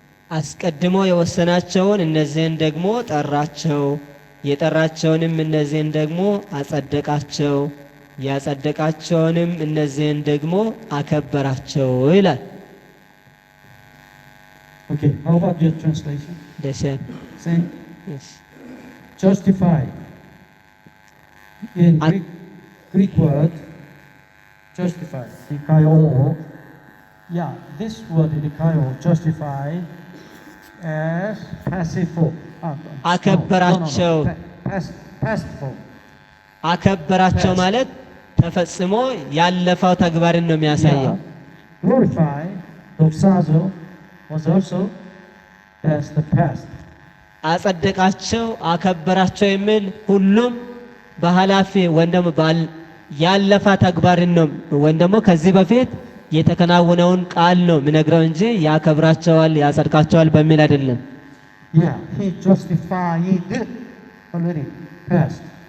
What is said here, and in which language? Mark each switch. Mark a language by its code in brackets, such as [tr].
[am] አስቀድሞ የወሰናቸውን እነዚህን ደግሞ ጠራቸው፣ የጠራቸውንም እነዚህን ደግሞ አጸደቃቸው፣ ያጸደቃቸውንም እነዚህን ደግሞ አከበራቸው ይላል። [en] Okay, how about your translation? ደሰን Say, justified. In Greek word, justified. Dikaio. Yeah, this word dikaio, justified, as passive form. [am] አከበራቸው። [en] Past form. [am] አከበራቸው ማለት ተፈጽሞ ያለፈው ተግባርን ነው የሚያሳየው። [en] Glorify, doxazo, was also as the past. [am] አጸደቃቸው፣ አከበራቸው የሚል ሁሉም በኃላፊ ወይም ደግሞ ያለፈ ተግባርን ነው ወይም ደግሞ ከዚህ በፊት የተከናወነውን ቃል ነው የሚነግረው እንጂ ያከብራቸዋል ያጸድቃቸዋል በሚል አይደለም። [en] Yeah, he justified already past.